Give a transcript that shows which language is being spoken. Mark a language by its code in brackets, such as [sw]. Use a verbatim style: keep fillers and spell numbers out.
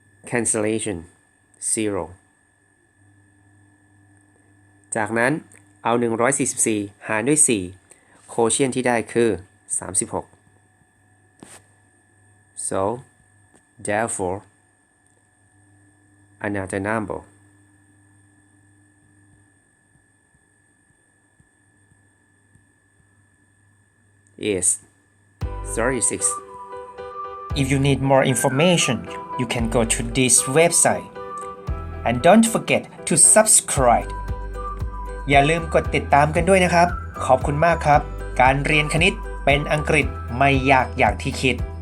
[th] cancellation zero จากนั้นเอาหนึ่งร้อยสี่สิบสี่หารด้วยสี่ quotient ที่ได้คือสามสิบหก [en] so therefore another number is thirty-six If you need more information, you can go to this website. And don't forget to subscribe. [th] อย่าลืมกดติดตามกันด้วยนะครับ ขอบคุณมากครับ การเรียนคณิตเป็นอังกฤษไม่ยากอย่างที่คิด